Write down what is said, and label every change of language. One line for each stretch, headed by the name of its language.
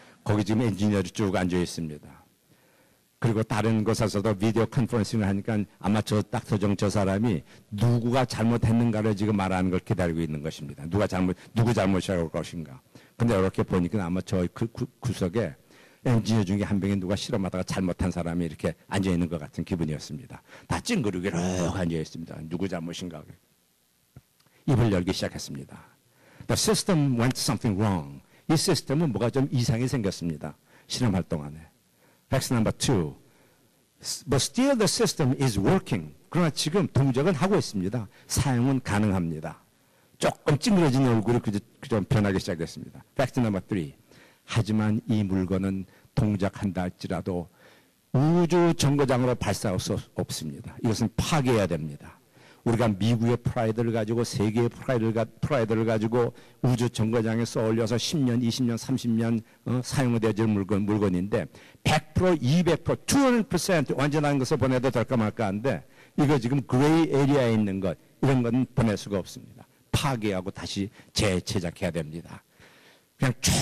Korean: 거기 지금 엔지니어들이 쭉 앉아 있습니다. 그리고 다른 곳에서도 비디오 컨퍼런싱을 하니까 아마 저 사람이 누구가 잘못했는가를 지금 말하는 걸 기다리고 있는 것입니다. 누구 잘못이라고 할 것인가. 근데 이렇게 보니까 아마 저 구석에 엔지니어 중에 한 명이 누가 실험하다가 잘못한 사람이 이렇게 앉아 있는 것 같은 기분이었습니다. 다 찡그리고 이렇게 앉아 있습니다. 누구 잘못인가. 입을 열기 시작했습니다.
English: The system went something wrong.
Korean: 이 시스템은 뭐가 좀 이상이 생겼습니다. 실험할 동안에.
English: Fact number 2. But still the system is working.
Korean: 그러나 지금 동작은 하고 있습니다. 사용은 가능합니다. 조금 찡그러진 얼굴이 좀 변하기 시작했습니다.
English: Fact number 3.
Korean: 하지만 이 물건은 동작한다 할지라도 우주 정거장으로 발사할 수 없습니다. 이것은 파괴해야 됩니다. 우리가 미국의 프라이드를 가지고 세계의 프라이드를 가지고 우주 정거장에 쏘올려서 10년, 20년, 30년 사용되어질 물건인데 100%, 200%, 200% 완전한 것을 보내도 될까 말까 하는데 이거 지금 그레이 에리아에 있는 것 이런 건 보낼 수가 없습니다. 파괴하고 다시 재제작해야 됩니다. 그냥